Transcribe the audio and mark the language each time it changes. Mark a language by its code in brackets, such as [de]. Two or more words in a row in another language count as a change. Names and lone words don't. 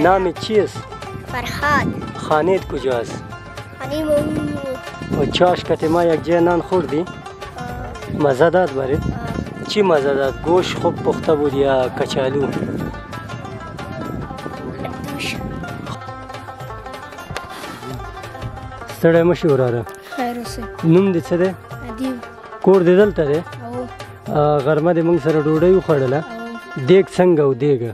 [fa] نام چیست؟ فرهاد. خانهت کجاست؟ خانه مو. و چاش کتی ما یک جای نان خوردی؟ مزه داد برات؟ چی مزه داد؟ گوشت خوب پخته بود یا کچالو؟ [ps] ستړی مشې وراره. خیر اوسې. نوم دې څه دی؟ ادیب. کور دې دلته دی؟ او. غرمه دې موږ سره ډوډۍ وخوړله. دیګ څنګه و دیګه؟